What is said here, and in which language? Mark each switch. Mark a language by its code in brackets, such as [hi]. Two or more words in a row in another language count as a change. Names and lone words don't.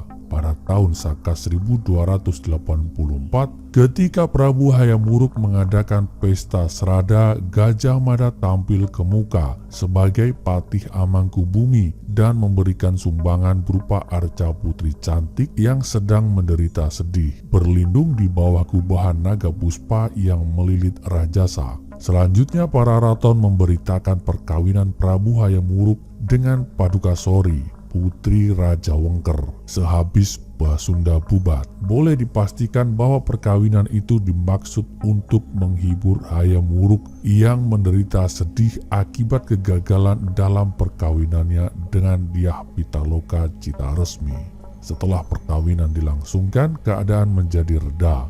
[id] Pada tahun Saka 1284, ketika Prabu Hayam Wuruk mengadakan pesta serada, Gajah Mada tampil ke muka sebagai Patih Amangkubumi dan memberikan sumbangan berupa arca putri cantik yang sedang menderita sedih, berlindung di bawah kubahan naga puspa yang melilit Rajasa. Selanjutnya Pararaton memberitakan perkawinan Prabu Hayam Wuruk dengan Padukasori, putri Raja Wengker, sehabis Pasunda Bubat. Boleh dipastikan bahwa perkawinan itu dimaksud untuk menghibur Hayam Wuruk yang menderita sedih akibat kegagalan dalam perkawinannya dengan Dyah Pitaloka Citaresmi. Setelah perkawinan dilangsungkan, keadaan menjadi reda.